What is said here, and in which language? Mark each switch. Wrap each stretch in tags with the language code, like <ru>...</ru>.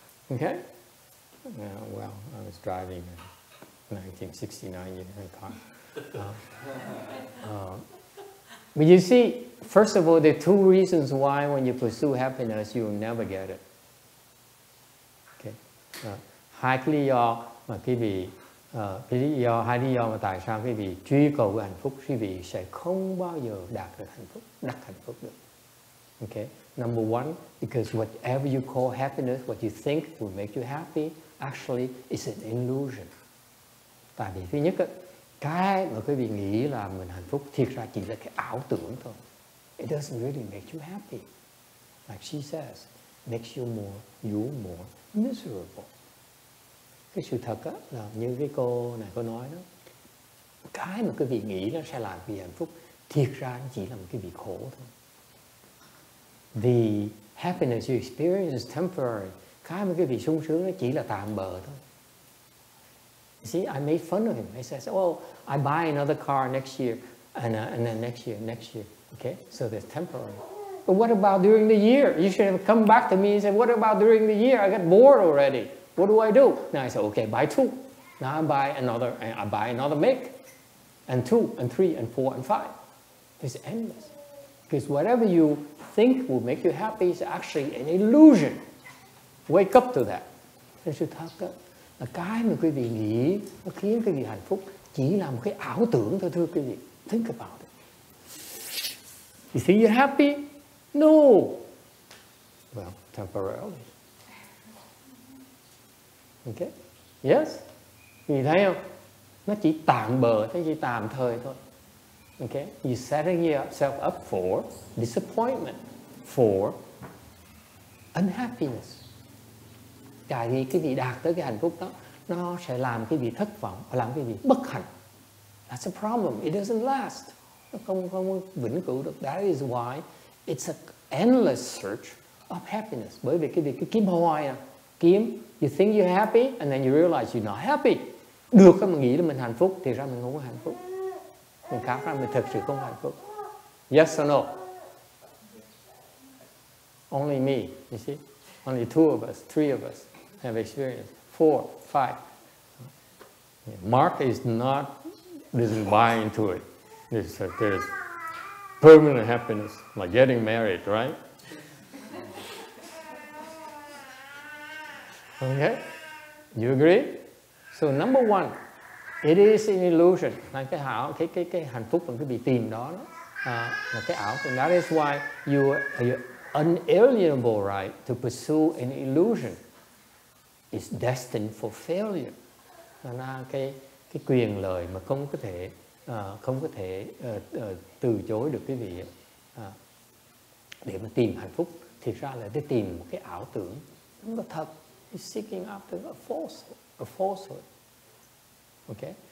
<en>Okay? Well, I was driving a 1969 Union car. But you see, first of all, there are two reasons why when you pursue happiness, you'll never get it. Okay?</en> <vi>Hai cái lý do mà quý vị hai lý do mà tại sao quý vị truy cầu hạnh phúc, quý vị sẽ không bao giờ đạt được hạnh phúc, đắc hạnh phúc được.</vi> <en>Okay? Number one, because whatever you call happiness, what you think will make you happy, actually is an illusion.</en> <vi>Tại vì thứ nhất, cái mà quý vị nghĩ là mình hạnh phúc, thiệt ra chỉ là cái ảo tưởng thôi.</vi> <en>It doesn't really make you happy. Like she says, makes you more miserable.</en> <vi>Cái sự thật á, là như cái cô này cô nói đó, cái mà quý vị nghĩ nó sẽ làm quý vị hạnh phúc, thiệt ra nó chỉ là một cái việc khổ thôi.</vi> <en>The happiness you experience is temporary.</en> <vi>Cái mà quý vị sung sướng nó chỉ là tạm bợ thôi.</vi> <en>You see, I made fun of him. I said, oh, I buy another car next year, and then next year. Okay, so that's temporary. But what about during the year? You should have come back to me and said, what about during the year? I got bored already. What do I do? Now I said, okay, buy two. Now I buy another make, and 2, and 3, and 4, and 5. It's endless. Because whatever you think will make you happy is actually an illusion. Wake up to that.</en> <vi>Nên sự thật đó, là cái mà quý vị nghĩ nó khiến quý vị hạnh phúc chỉ là một cái ảo tưởng thôi, thưa quý vị.</vi> <en>Think about it. You think you're happy? No. Well, temporarily. Okay? Yes?</en> <vi>Quý vị thấy không? Nó chỉ tạm bợ, nó chỉ tạm thời thôi.</vi> <en>Okay? You're setting yourself up for disappointment, for unhappiness.</en> <vi>Tại vì cái vị đạt tới cái hạnh phúc đó, nó sẽ làm cái vị thất vọng, làm cái vị bất hạnh.</vi> <en>That's a problem. It doesn't last.</en> <vi>Nó không vĩnh cửu được.</vi> <en>That is why it's an endless search of happiness.</en> <vi>Bởi vì cái việc cái kiếm hoài à, kiếm.</vi> <en>You think you're happy and then you realize you're not happy.</en> <vi>Được mà nghĩ là mình hạnh phúc thì ra mình không có hạnh phúc. Mình khám ra mình thật sự không hạnh phúc.</vi> <en>Yes or no? Only me, you see? Only 2 of us, 3 of us have experience. 4, 5. Mark doesn't buy into it. There's permanent happiness, like getting married, right? Okay? You agree? So number one, it is an illusion.</en> <vi>Là cái hạnh phúc bằng cái bị tìm đó, là cái ảo.</vi> <en>And that is why you unalienable right to pursue an illusion is destined for failure.</en> <vi>Là cái quyền lợi mà không có thể từ chối được quý vị để mà tìm hạnh phúc, thì ra là để tìm một cái ảo tưởng không có thật.</vi> <en>You're seeking after a falsehood. Okay.</en>